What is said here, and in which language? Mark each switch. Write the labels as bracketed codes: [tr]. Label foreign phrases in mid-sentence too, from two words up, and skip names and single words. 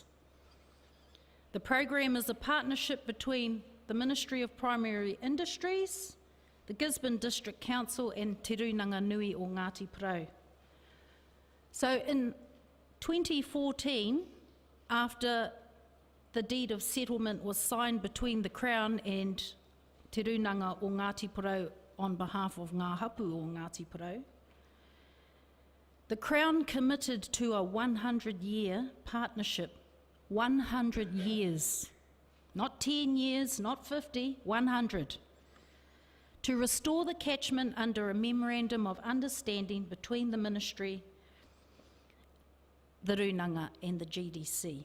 [en] The program is a partnership between the Ministry of Primary Industries, the Gisborne District Council and Te Runanga Nui o Ngāti Porou. So in 2014, after the deed of settlement was signed between the Crown and Te Runanga o Ngāti Porou on behalf of [mi] ngā hapu [en] o Ngāti Porou, the Crown committed to a 100-year partnership, 100 years, not 10 years, not 50, 100, to restore the catchment under a memorandum of understanding between the Ministry, the Runanga and the GDC.